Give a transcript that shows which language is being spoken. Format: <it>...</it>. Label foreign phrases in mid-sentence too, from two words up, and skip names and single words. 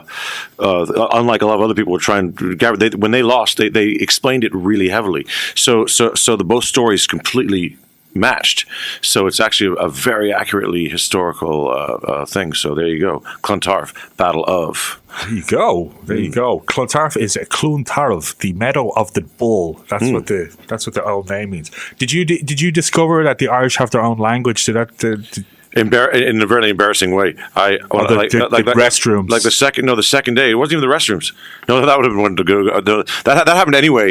<en>Unlike a lot of other people were trying. When they lost, they explained it really heavily. So the both stories completely matched. So it's actually a very accurately historical thing. So there you go, Clontarf, Battle of. There you go. Clontarf is Clontarf, the meadow of the bull. That's what the old name means. Did you discover that the Irish have their own language? In a very embarrassing way. The restrooms. Like the second day. It wasn't even the restrooms. No, that would have been one to go. That happened anyway.</en>